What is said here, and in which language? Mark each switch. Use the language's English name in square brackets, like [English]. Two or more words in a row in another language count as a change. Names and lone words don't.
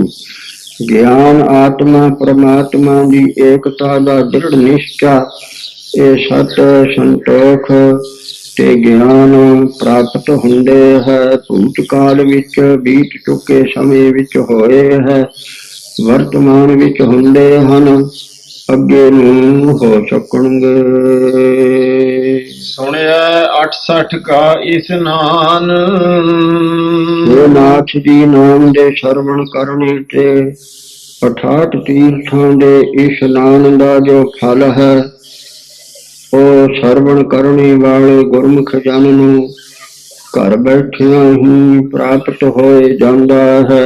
[Punjabi] ਗਿਆਨ ਆਤਮਾ ਪ੍ਰਮਾਤਮਾ ਦੀ ਏਕਤਾ ਦਾ ਦ੍ਰਿੜ ਨਿਸ਼ਚਾ, ਇਹ ਸਤ ਸੰਤੋਖ ਤੇ ਗਿਆਨ ਪ੍ਰਾਪਤ ਹੁੰਦੇ ਹੈ। ਭੂਤਕਾਲ ਵਿੱਚ ਬੀਤ ਚੁੱਕੇ ਸਮੇਂ ਵਿੱਚ ਹੋਏ ਹੈ, ਵਰਤਮਾਨ ਵਿੱਚ ਹੁੰਦੇ ਹਨ, ਅੱਗੇ ਨੂੰ ਹੋ ਸਕਣਗੇ। ਸੁਣਿਐ 68 ਕਾ ਇਸਨਾਨ, ਹੇ ਨਾਥ ਜੀ ਨਾਮ ਦੇ ਸ਼ਰਵਣ ਕਰਨੇ ਤੇ 68 ਤੀਰਥਾਂ ਦੇ ਇਸ਼ਨਾਨ ਦਾ ਜੋ ਫਲ ਹੈ, ਉਹ ਸਰਵਣ ਕਰਨੇ ਵਾਲੇ ਗੁਰਮੁਖ ਜਨ ਨੂੰ ਘਰ ਬੈਠਿਆਂ ਹੀ ਪ੍ਰਾਪਤ ਹੋਏ ਜਾਂਦਾ ਹੈ।